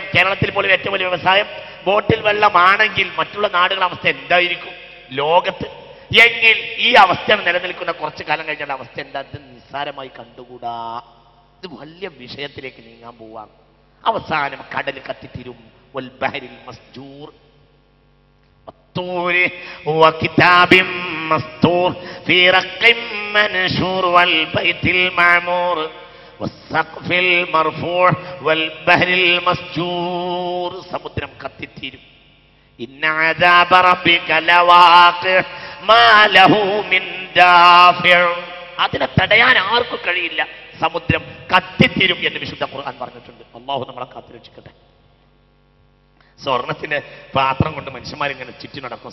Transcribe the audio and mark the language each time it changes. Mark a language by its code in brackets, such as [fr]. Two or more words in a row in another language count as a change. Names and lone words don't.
[ml] കേരളത്തിൽ പോലും ഏറ്റവും വലിയ വ്യവസായം ബോട്ടിൽ വെള്ളമാണെങ്കിൽ മറ്റുള്ള നാടുകളുടെ അവസ്ഥ എന്തായിരിക്കും ലോകത്ത്? എങ്കിൽ ഈ അവസ്ഥ നിലനിൽക്കുന്ന കുറച്ചു കാലം കഴിഞ്ഞാൽ അവസ്ഥ എന്താ? ഇത് നിസ്സാരമായി കണ്ടുകൂടാ. ഇത് വലിയ വിഷയത്തിലേക്ക് നീങ്ങാൻ പോവാണ്. അവസാനം കടൽ കത്തിത്തീരും. [ar] والبحر المسجور وكتاب مسطور في رق منشور والبيت المعمور والسقف المرفوع والبحر المسجور. [ml] സമുദ്രം കത്തിത്തീരും. [ar] إن عذاب ربك لواقع ما له من دافع. [ml] അതിനെ തടയാൻ ആർക്കും കഴിയില്ല. സമുദ്രം കത്തിത്തീരും എന്ന് വിശുദ്ധ ഖുർആൻ പറഞ്ഞിട്ടുണ്ട്. അല്ലാഹു നമ്മളെ കാത്തുരക്ഷിക്കട്ടെ. സ്വർണത്തിന്റെ പാത്രം കൊണ്ട് മനുഷ്യന്മാരിങ്ങനെ ചുറ്റി നടക്കും.